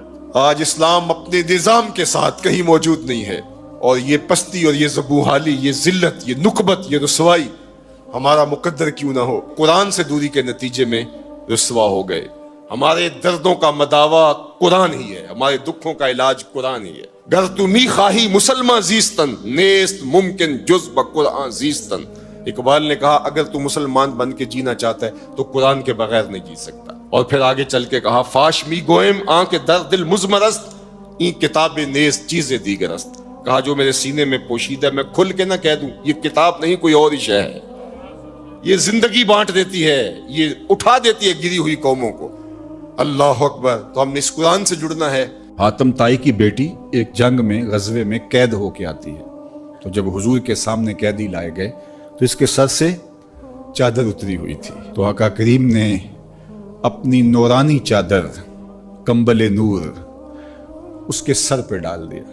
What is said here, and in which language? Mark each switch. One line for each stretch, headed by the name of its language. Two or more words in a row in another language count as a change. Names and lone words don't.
Urdu: آج اسلام اپنے نظام کے ساتھ کہیں موجود نہیں ہے، اور یہ پستی اور یہ زبوحالی، یہ ذلت، یہ نکبت، یہ رسوائی ہمارا مقدر کیوں نہ ہو۔ قرآن سے دوری کے نتیجے میں رسوا ہو گئے۔ ہمارے دردوں کا مداوا قرآن ہی ہے، ہمارے دکھوں کا علاج قرآن ہی ہے۔
Persian: گر تو می خواہی مسلمان زیستن، نیست ممکن جز بقرآن زیستن۔
Urdu: اقبال نے کہا اگر تو مسلمان بن کے جینا چاہتا ہے تو قرآن کے بغیر نہیں جی سکتا۔ اور پھر آگے چل کے کہا
Persian: فاش می گوئم آن کے در دل مزمرست، این کتاب نیست چیزیں دیگرست۔
Urdu: کہا جو میرے سینے میں پوشیدہ ہے میں کھل کے نہ کہہ دوں، یہ کتاب نہیں کوئی اور ہی شے ہے، یہ زندگی بانٹ دیتی ہے، یہ اٹھا دیتی ہے گری ہوئی قوموں کو۔
Arabic: اللہ اکبر۔
Urdu: تو ہم نے اس قرآن سے جڑنا ہے۔ حاتم طائی کی بیٹی ایک جنگ میں غزوے میں قید ہو کے آتی ہے، تو جب حضور کے سامنے قیدی لائے گئے تو اس کے سر سے چادر اتری ہوئی تھی، تو آقا کریم نے اپنی نورانی چادر، کمبل نور، اس کے سر پہ ڈال دیا۔